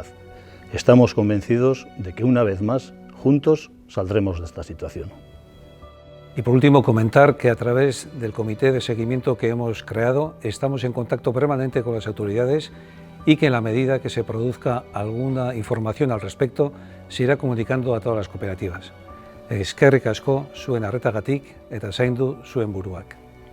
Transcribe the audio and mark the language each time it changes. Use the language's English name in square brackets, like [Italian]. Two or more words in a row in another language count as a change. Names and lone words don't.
[Spanish] Estamos convencidos de que una vez más, juntos, saldremos de esta situación. Y por último, comentar que a través del comité de seguimiento que hemos creado estamos en contacto permanente con las autoridades y que en la medida que se produzca alguna información al respecto se irá comunicando a todas las cooperativas. [Basque] Eskerrik asko zuen arretagatik eta zaindu zuen buruak.